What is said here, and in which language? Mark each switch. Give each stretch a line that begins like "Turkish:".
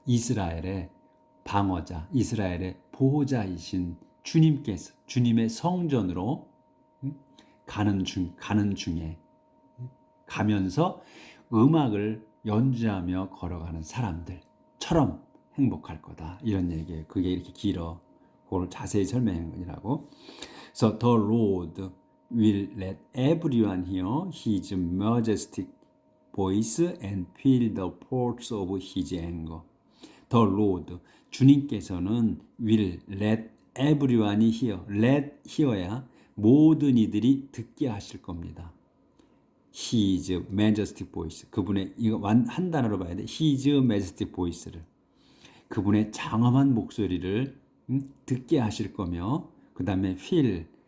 Korean: 이스라엘의 방어자, 이스라엘의 보호자이신 주님께서 주님의 성전으로 가는 중에 가면서 음악을 연주하며 걸어가는 사람들처럼 행복할 거다. 이런 얘기예요. 그게 이렇게 길어. 그걸 자세히 설명한 거라고.
English: So the Lord will let everyone hear his majestic voice and feel the force of his anger. The Lord,
Korean: 주님께서는
English: will let everyone hear. let hear
Korean: 야 모든 이들이 듣게 하실 겁니다.
English: His majestic voice.
Korean: 그분의, 이거 한 단어로 봐야 돼.
English: His majestic voice를.
Korean: 그분의 장엄한 목소리를 듣게 하실 거며, 그 다음에 feel.